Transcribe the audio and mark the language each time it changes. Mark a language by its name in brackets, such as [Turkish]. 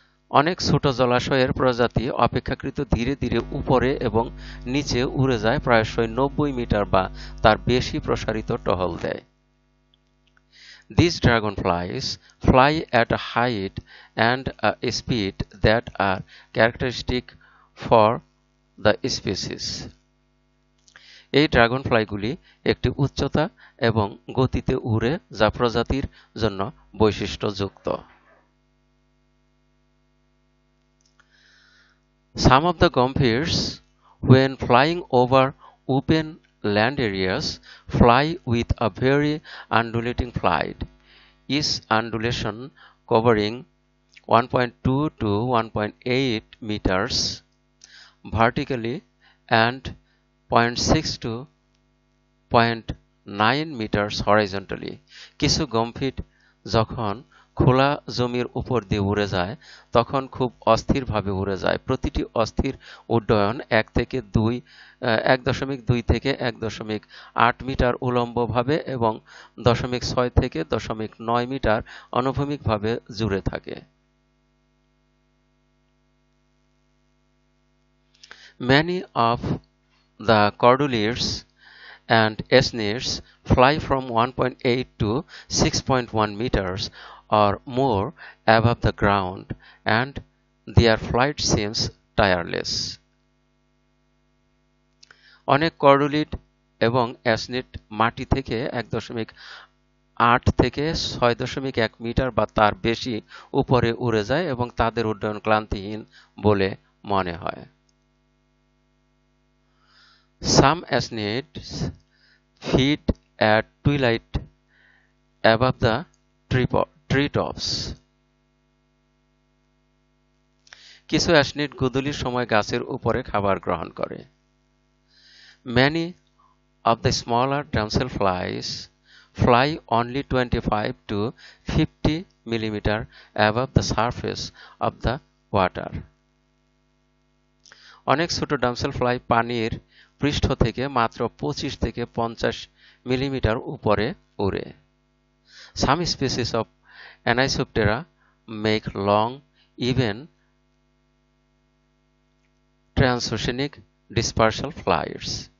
[Bangla] অনেক ছোট জলাশয়ের প্রজাতি অপেক্ষাকৃত ধীরে ধীরে উপরে এবং নিচে উড়ে যায়, প্রায়শই 90 মিটার বা তার বেশি প্রসারিত টহল দেয়। [English] These dragonflies fly at a height and a speed that are characteristic for the species. [Bangla] এই ড্রাগনফ্লাইগুলি একটি উচ্চতা এবং গতিতে উড়ে যা প্রজাতির জন্য বৈশিষ্ট্যযুক্ত। [English] Some of the gomphires, when flying over open land areas, fly with a very undulating flight, each undulation covering 1.2 to 1.8 meters vertically and 0.6 to 0.9 meters horizontally. [Bangla] কিছু গম্ফিট যখন খোলা জমির উপর দিয়ে উড়ে যায় তখন খুব অস্থিরভাবে উড়ে যায়। প্রতিটি অস্থির উড্ডয়ন 1.2 থেকে 1.8 মিটার উলম্বভাবে এবং 0.6 থেকে 0.9 মিটার অনুভূমিকভাবে জুড়ে থাকে। [English] Many of the cordeliers and esnids fly from 1.8 to 6.1 meters or more above the ground, and their flight seems tireless. [Bangla] অনেক কর্ডুলিড এবং অ্যাসনিড মাটি থেকে 1.8 থেকে 6.1 মিটার বা তার বেশি উপরে উড়ে যায় এবং তাদের উড্ডয়ন ক্লান্তিহীন বলে মনে হয়। [English] Some asnids feed at twilight above the treetops. [Bangla] কিছু অ্যাসনিড গোধূলির সময় গাছের উপরে খাবার গ্রহণ করে। [English] Many of the smaller damselflies fly only 25 to 50 millimeter above the surface of the water. [Bangla] অনেক ছোট ডামসেলফ্লাই পানির পৃষ্ঠ থেকে মাত্র 25 থেকে 50 মিলিমিটার উপরে উড়ে। [English] Some species of Anisoptera make long, even transoceanic dispersal flights.